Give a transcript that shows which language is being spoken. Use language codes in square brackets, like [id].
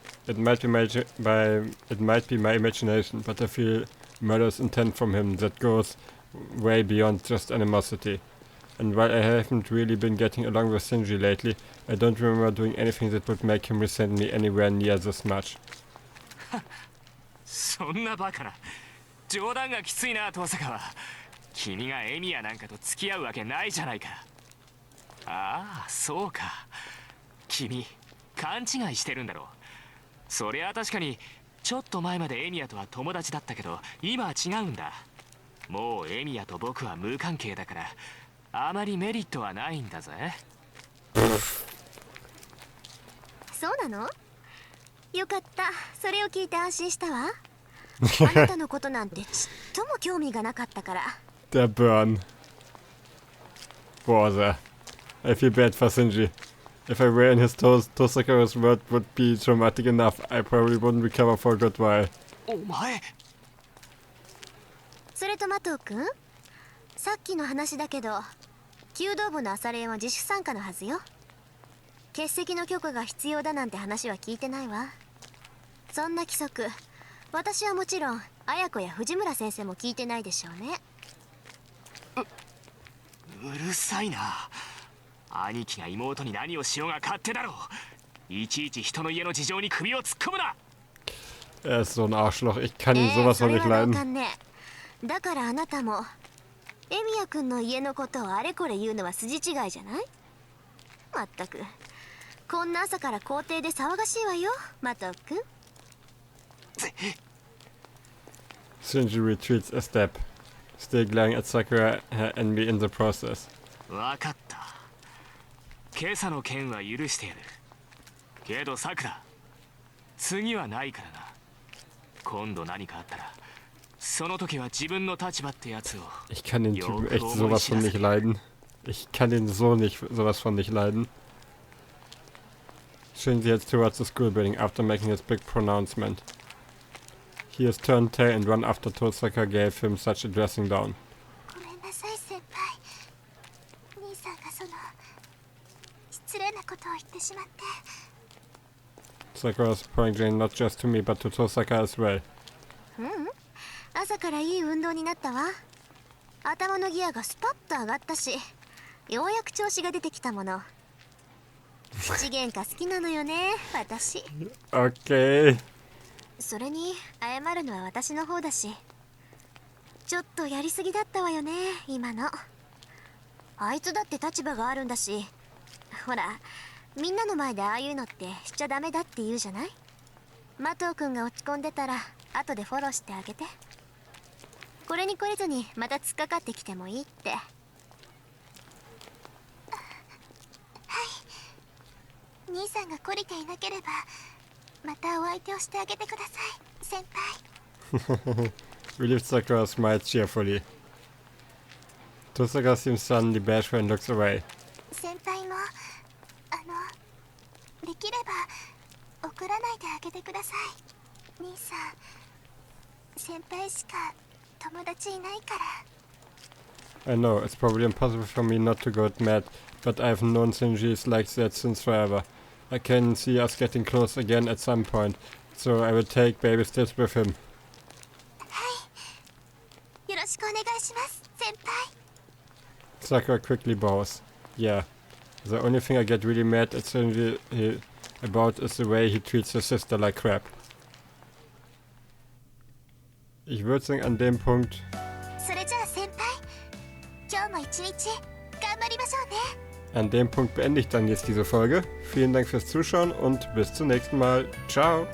[en] It might be my imagination, but I feel murderous intent from him that goes way beyond just animosity. And while I haven't really been getting along with Shinji lately, I don't remember doing anything that would make him resent me anywhere near this much. [ja] そんなバカな。冗談がきついな、遠坂は。君がエミヤなんかと付き合うわけないじゃないか。ああ、そうか。君、勘違いしてるんだろう。そりゃ確かに、ちょっと前までエミヤとは友達だったけど、今は違うんだ。もうエミヤと僕は無関係だから、あまりメリットはないんだぜ。そうなの？よかった。それを聞いて安心したわ。あなたのことなんてちっとも興味がなかったから。 [de] Der [en] Burn. Boah, I feel bad for Shinji. If I were in his toes, Tosaka's word would be traumatic enough. I probably wouldn't recover for a good while. [ja] お前。それとマトウ君、さっきの話だけど、弓道部の朝練は自主参加のはずよ。欠席の許可が必要だなんて話は聞いてないわ。そんな規則、私はもちろん綾子や藤村先生も聞いてないでしょうね。うるさいな。兄貴が妹に何をしようが勝手だろう。いちいち人の家の事情に首を突っ込むな。 [de] Er ist so ein Arschloch. Ich kann ihn sowas von nicht leiden. [ja] だからあなたもエミヤ君の家のことをあれこれ言うのは筋違いじゃない？まったくこんな朝から校庭で騒がしいわよ、マト君。 [en] Shinji retreats a step, still glaring at Sakura, her envy in the process. [ja] わかった。今朝の件は許してやる。けどさくら、次はないからな。今度何かあったら、その時は自分の立場ってやつを。 [de] Ich kann den Typen echt sowas von nicht leiden. Ich kann den so nicht sowas von nicht leiden. [en] Shinji heads towards the school building after making his big pronouncement. He has turned tail and run after Tosaka gave him such a dressing down. [ja] ごめんなさい先輩。兄さんがその失礼なことを言ってしまって。 [en] Sakura is pointing not just to me but to Tosaka as well. [ja] 朝からいい運動になったわ。頭のギアがスパッと上がったし、ようやく調子が出てきたもの。口喧嘩好きなのよね、私。 [en] Okay. [ja] それに謝るのは私の方だし、ちょっとやりすぎだったわよね、今の。あいつだって立場があるんだし、ほらみんなの前でああいうのってしちゃダメだって言うじゃない。マトウ君が落ち込んでたら後でフォローしてあげて。これに懲りずにまた突っかかってきてもいいって。はい、兄さんが懲りていなければまたお相手をしてあげてください、先輩。 [en] Relieved Sakura smiles cheerfully. Tosaka seems suddenly bashful and looks away. [ja] 先輩もできれば怒らないであげてください。兄さん、先輩しか友達いないから。 [en] I know, it's probably impossible for me not to go mad, but I've known Shinji's like that since forever. I can see us getting close again at some point, so I will take baby steps with him. [ja] はい、よろしくお願いします、先輩。 [en] Sakura quickly bows. Yeah. The only thing I get really mad at Shinji about is the way he treats his sister like crap. [de] Ich würde sagen, an dem Punkt... [ja] それじゃあ先輩、今日も一日頑張りましょうね。 [de] An dem Punkt beende ich dann jetzt diese Folge. Vielen Dank fürs Zuschauen und bis zum nächsten Mal. Ciao!